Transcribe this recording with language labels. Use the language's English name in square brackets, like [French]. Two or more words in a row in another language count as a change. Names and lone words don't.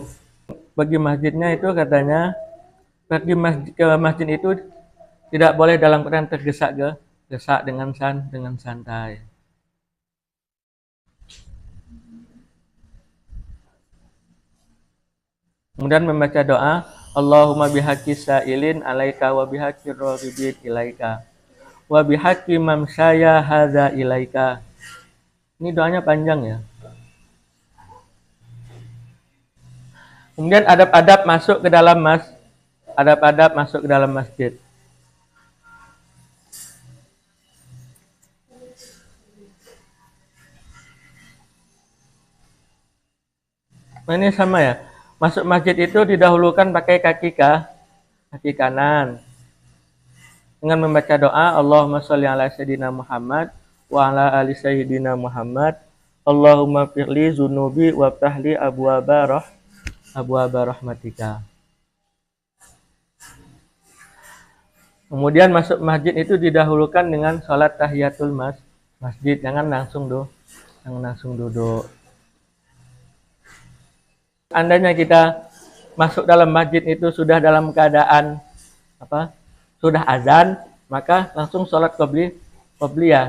[Indonesian] Pergi masjidnya itu katanya, pergi ke masjid itu tidak boleh dalam keadaan tergesa-gesa dengan santai. Kemudian membaca doa, [Arabic] اللهم بحق السائلين عليك وبحق الراغبين إليك وبحق ممشاي هذا إليك. [Indonesian] Ini doanya panjang ya. Kemudian adab-adab masuk ke dalam masjid. Ini sama ya. Masuk masjid itu didahulukan pakai kaki kanan. Dengan membaca doa, [Arabic] اللهم صل على سيدنا محمد وعلى آل سيدنا محمد. اللهم اغفر لي ذنوبي وافتح لي أبواب رحمتك. [Indonesian] Kemudian masuk masjid itu didahulukan dengan sholat tahiyatul masjid. Jangan langsung duduk. Andainya kita masuk dalam masjid itu sudah dalam keadaan sudah azan, maka langsung sholat qobliyah.